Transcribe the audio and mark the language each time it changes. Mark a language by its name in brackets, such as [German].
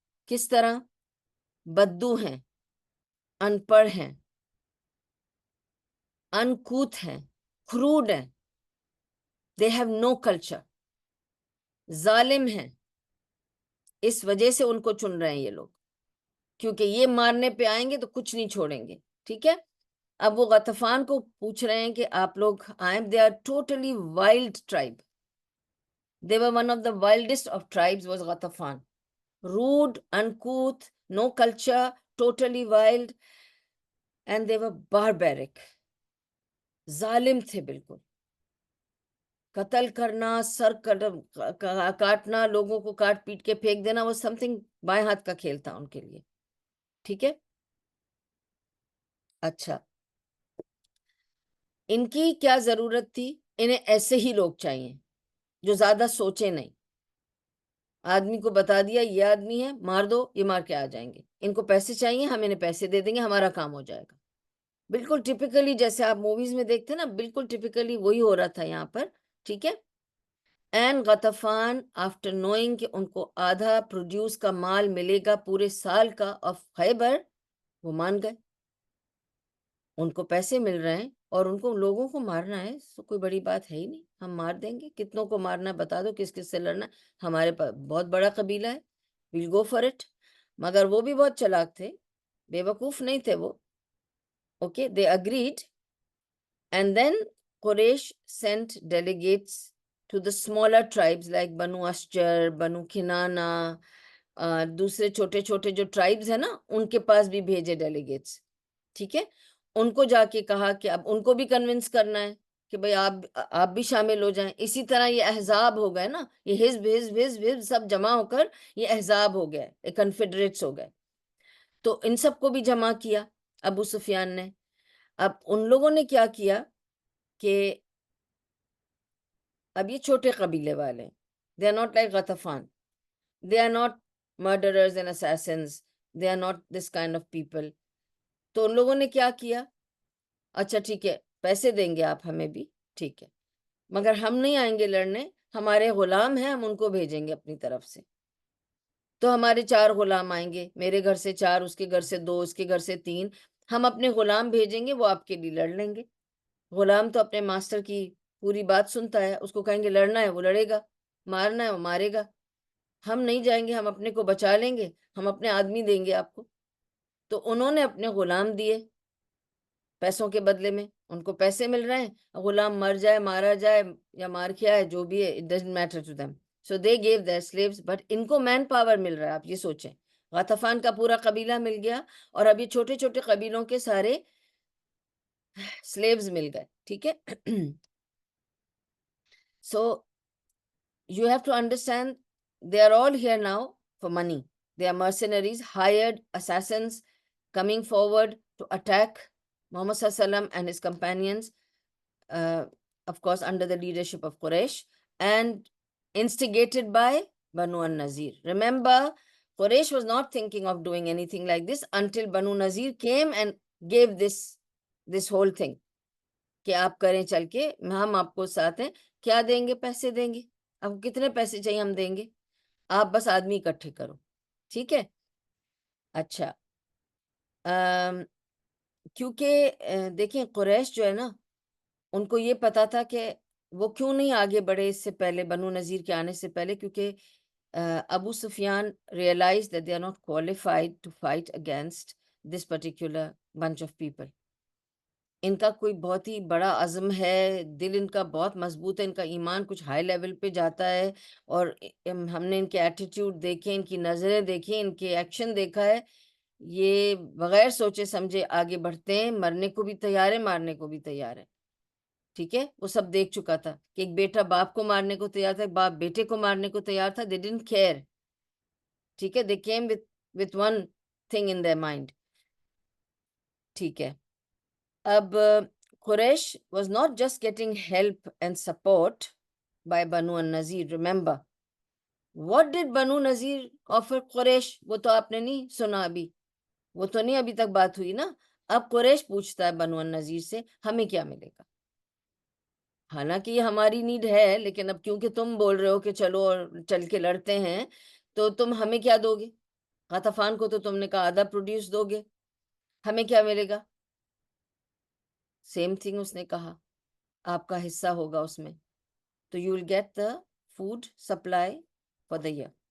[Urdu] کس طرح؟ بدو ہیں, ان پڑھ ہیں, انکوت ہیں, کروڈ ہیں, [English] they have no culture, [Urdu] ظالم ہیں. اس وجہ سے ان کو چن رہے ہیں یہ لوگ, کیونکہ یہ مارنے پہ آئیں گے تو کچھ نہیں چھوڑیں گے. ٹھیک ہے. اب وہ غطفان کو پوچھ رہے ہیں کہ آپ لوگ آئیں. [English] They are totally wild tribe. They were one of the wildest of tribes was Ghatafan. Rude, uncouth, no culture, totally wild, and they were barbaric. [Urdu] ظالم تھے بالکل. قتل کرنا, سر کاٹنا, لوگوں کو کاٹ پیٹ کے پھینک دینا, وہ سم تھنگ بائیں ہاتھ کا کھیل تھا ان کے لیے. ٹھیک ہے. اچھا, ان کی کیا ضرورت تھی؟ انہیں ایسے ہی لوگ چاہیے جو زیادہ سوچے نہیں. آدمی کو بتا دیا یہ آدمی ہے, مار دو, یہ مار کے آ جائیں گے. ان کو پیسے چاہیے, ہم انہیں پیسے دے دیں گے, ہمارا کام ہو جائے گا. بالکل ٹپیکلی جیسے آپ موویز میں دیکھتے نا, بالکل ٹپیکلی وہی ہو رہا تھا یہاں پر. ٹھیک ہے. [English] and Ghatafan after knowing [Urdu] کہ ان کو آدھا پروڈیوس کا مال ملے گا پورے سال کا آف خیبر, وہ مان گئے. ان کو پیسے مل رہے ہیں اور ان کو لوگوں کو مارنا ہے, تو کوئی بڑی بات ہے ہی نہیں, ہم مار دیں گے. کتنوں کو مارنا ہے بتا دو, کس کس سے لڑنا ہے, ہمارے پاس بہت بڑا قبیلہ ہے, [English] we'll go for it. [Urdu] مگر وہ بھی بہت چلاک تھے, بے وقوف نہیں تھے وہ. [English] Okay, they agreed. And then Quraysh sent delegates to the smaller tribes like Banu Ashjar, Banu Kinana, [Urdu] دوسرے چھوٹے چھوٹے جو ٹرائبز ہیں نا, ان کے پاس بھی بھیجے ڈیلیگیٹس. ٹھیک ہے. ان کو جا کے کہا کہ اب ان کو بھی کنونس کرنا ہے کہ بھئی آپ بھی شامل ہو جائیں. اسی طرح یہ احزاب ہو گئے نا, یہ حزب حزب حزب حزب سب جمع ہو کر یہ احزاب ہو گئے, یہ کنفیڈریٹس ہو گئے. تو ان سب کو بھی جمع کیا ابو سفیان نے. اب ان لوگوں نے کیا کیا کہ اب یہ چھوٹے قبیلے والے ہیں, [English] they are not like Ghatafan, they are not murderers and assassins, they are not this kind of people. [Urdu] تو ان لوگوں نے کیا کیا, اچھا ٹھیک ہے پیسے دیں گے آپ ہمیں بھی, ٹھیک ہے, مگر ہم نہیں آئیں گے لڑنے, ہمارے غلام ہیں, ہم ان کو بھیجیں گے اپنی طرف سے. تو ہمارے 4 غلام آئیں گے, میرے گھر سے 4, اس کے گھر سے 2, اس کے گھر سے 3, ہم اپنے غلام بھیجیں گے, وہ آپ کے لیے لڑ لیں گے. غلام تو اپنے ماسٹر کی پوری بات سنتا ہے, اس کو کہیں گے لڑنا ہے وہ لڑے گا, مارنا ہے وہ مارے گا. ہم نہیں جائیں گے, ہم اپنے کو بچا لیں گے, ہم اپنے آدمی دیں گے آپ کو. تو انہوں نے اپنے غلام دیے پیسوں کے بدلے میں, ان کو پیسے مل رہے ہیں, غلام مر جائے, مارا جائے یا مار کے آئے, جو بھی ہے, [English] it doesn't matter to them. So they gave their slaves, but [Urdu] ان کو مین پاور مل رہا ہے. آپ یہ سوچیں, غطفان کا پورا قبیلہ مل گیا, اور اب یہ چھوٹے چھوٹے قبیلوں کے سارے slaves مل گئے. ٹھیک ہے. [English] So you have to understand, they are all here now for money. They are mercenaries, hired assassins coming forward to attack Muhammad Sallallahu Alaihi Wasallam and his companions, of course under the leadership of Quraysh, and instigated by Banu an-Nazir. Remember, Quraysh was not thinking of doing anything like this until Banu Nazir came and gave this whole thing [Urdu] کہ آپ کریں چل کے, ہم آپ کو ساتھ ہیں. کیا دیں گے؟ پیسے دیں گے. آپ کو کتنے پیسے چاہیے ہم دیں گے, آپ بس آدمی اکٹھے کرو. ٹھیک ہے. اچھا, کیونکہ دیکھیں قریش جو ہے نا, ان کو یہ پتا تھا کہ وہ کیوں نہیں آگے بڑھے اس سے پہلے, بنو نذیر کے آنے سے پہلے, کیونکہ [English] Abu Sufyan realized that they are not qualified to fight against this particular bunch of people. [Urdu] ان کا کوئی بہت ہی بڑا عزم ہے, دل ان کا بہت مضبوط ہے, ان کا ایمان کچھ ہائی لیول پہ جاتا ہے, اور ہم نے ان کے ایٹیٹیوڈ دیکھے, ان کی نظریں دیکھیں, ان کے ایکشن دیکھا ہے, یہ بغیر سوچے سمجھے آگے بڑھتے ہیں, مرنے کو بھی تیار ہے, مارنے کو بھی تیار ہے. ٹھیک ہے، وہ سب دیکھ چکا تھا کہ ایک بیٹا باپ کو مارنے کو تیار تھا، ایک باپ بیٹے کو مارنے کو تیار تھا. [English] They didn't care. [Urdu] ٹھیک ہے، [English] They came with one thing in their mind. [Urdu] ٹھیک ہے. [English] اب Quraysh was not just getting help and support by Banu an-Nazir. Remember, what did Banu Nazir offer [Urdu] قریش؟ وہ تو آپ نے نہیں سنا ابھی، وہ تو نہیں ابھی تک بات ہوئی نا. اب قریش پوچھتا ہے بنو النذیر سے ہمیں کیا ملے گا؟ حالانکہ یہ ہماری نیڈ ہے، لیکن اب کیونکہ تم بول رہے ہو کہ چلو اور چل کے لڑتے ہیں، تو تم ہمیں کیا دو گے؟ غطفان کو تو تم نے کہا آدھا پروڈیوس دو گے، ہمیں کیا ملے گا؟ سیم تھنگ اس نے کہا، آپ کا حصہ ہوگا اس میں، [English] تو you will get the food supply for the year.